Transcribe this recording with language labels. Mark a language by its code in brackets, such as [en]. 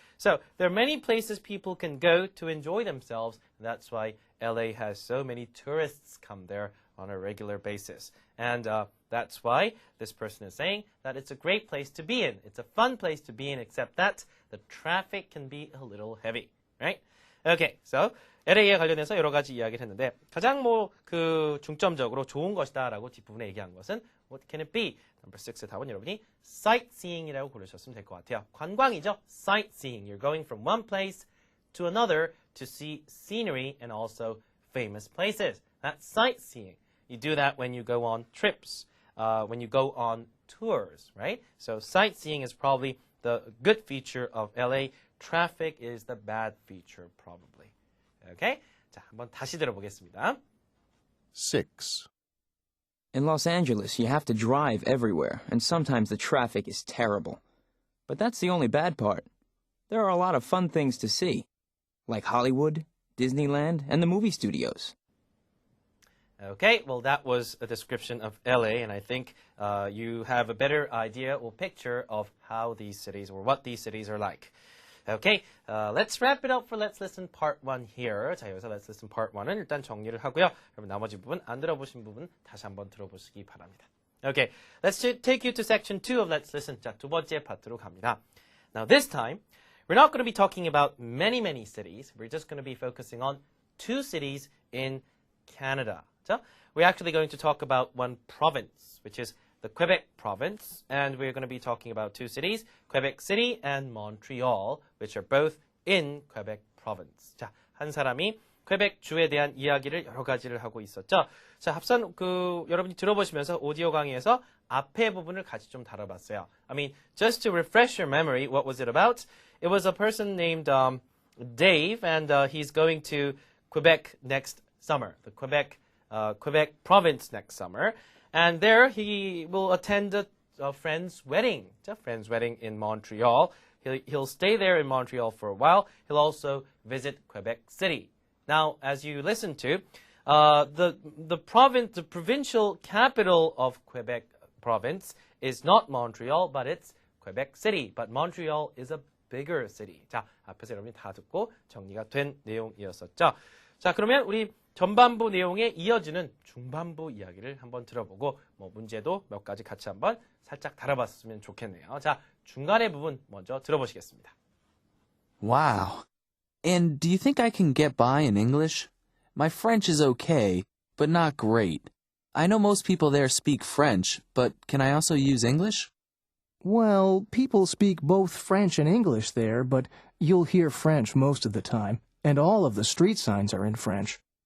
[en] So there are many places people can go to enjoy themselves. And that's why LA has so many tourists come there on a regular basis. And that's why this person is saying that it's a great place to be in. It's a fun place to be in, except that the traffic can be a little heavy, right? Okay, so [ko] LA에 관련해서 여러 가지 이야기를 했는데 가장 중점적으로 좋은 것이다라고 뒷부분에 얘기한 것은 [en] what can it be? [ko] Number 6의 답은 여러분이 sightseeing이라고 고르셨으면 될 것 같아요. 관광이죠. Sightseeing. [en] You're going from one place to another to see scenery and also famous places. That's sightseeing. You do that when you go on trips, when you go on tours, right? So sightseeing is probably the good feature of LA. Traffic is the bad feature, probably. Okay? [ko] 자, 한번 다시 들어보겠습니다. [en] 6. In Los Angeles, you have to drive everywhere, and sometimes the traffic is terrible. But that's the only bad part. There are a lot of fun things to see, like Hollywood, Disneyland, and the movie studios. Okay, well, that was a description of LA, and I think you have a better idea or picture of how these cities or what these cities are like. Okay, let's wrap it up for Let's Listen Part 1 here. [ko] 자, 여기서 Let's Listen Part 1은 일단 정리를 하고요. 여러분 나머지 부분 안 들어보신 부분 다시 한번 들어보시기 바랍니다. [en] Okay, let's take you to section 2 of Let's Listen. [ko] 자, 두 번째 파트로 갑니다. [en] Now this time, we're not going to be talking about many cities. We're just going to be focusing on 2 cities in Canada. So we're actually going to talk about one province, which is the Quebec province, and we're going to be talking about 2 cities, Quebec City and Montreal, which are both in Quebec province. [ko] 자, 한 사람이 퀘벡 주에 대한 이야기를 여러 가지를 하고 있었죠. 자, 앞선 여러분이 들어보시면서 오디오 강의에서 앞에 부분을 같이 좀 다뤄봤어요. [en] I mean, just to refresh your memory, what was it about? It was a person named Dave, and he's going to Quebec next summer, the Quebec province next summer. And there he will attend a friend's wedding, a friend's wedding in Montreal. He'll stay there in Montreal for a while. He'll also visit Quebec City. Now, as you listen to, the provincial capital of Quebec province is not Montreal, but it's Quebec City. But Montreal is a bigger city. [ko] 자, 앞에서 여러분이 다 듣고 정리가 된 내용이었었죠. 자, 그러면 우리 전반부 내용에 이어지는 중반부 이야기를 한번 들어보고 뭐 문제도 몇 가지 같이 한번 살짝 다뤄봤으면 좋겠네요. 자, 중간의 부분 먼저 들어보시겠습니다. [en] Wow. And do you think I can get by in English? My French is okay, but not great. I know most people there speak French, but can I also use English? Well, people speak both French and English there, but you'll hear French most of the time, and all of the street signs are in French.